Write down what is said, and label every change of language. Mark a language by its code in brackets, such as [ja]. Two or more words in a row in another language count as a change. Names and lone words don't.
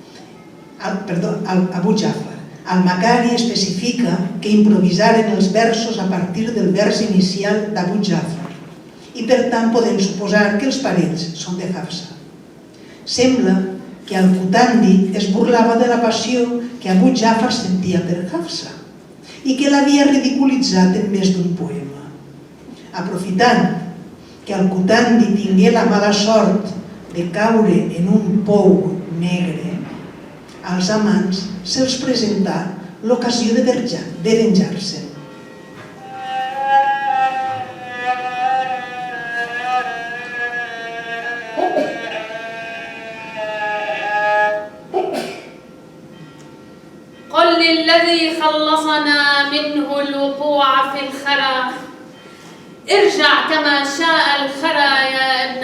[ca] Abu Ja'far al-Makari especifica que improvisaren els versos a partir del vers inicial d'Abu Ja'far i per tant podem suposar que els parells són de Hafsa. Sembla que Al-Qutandi es burlava de la passió que Abu Ja'far sentia per Hafsa i que l'havia ridiculitzat en més d'un poema. Aprofitant que Al-Qutandi tingué la mala sort de caure en un pou negre, als amants se'ls presentà l'ocasió de venjar-se. [ar] قل للذي خلصنا منه الوقوع في الخرى ارجع كما شاء الخرى يا ابن